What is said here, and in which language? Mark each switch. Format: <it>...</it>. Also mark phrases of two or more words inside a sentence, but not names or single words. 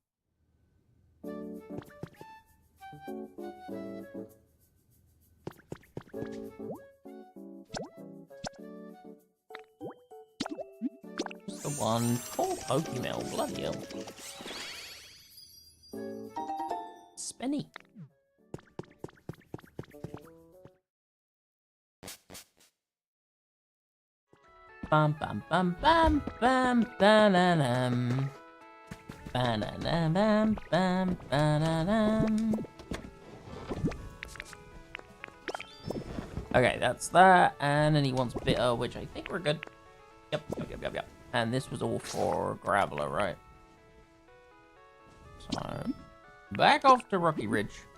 <en>Just the one. Poor Pokemon, bloody hell. Spinny. Bam bam bam bam bam ba-da-dum. Ba-da-dum bam ba-da-dum. Okay, that's that. And then he wants bitter, which I think we're good. Yep. And this was all for Graveler, right? So, back off to Rocky Ridge.</en>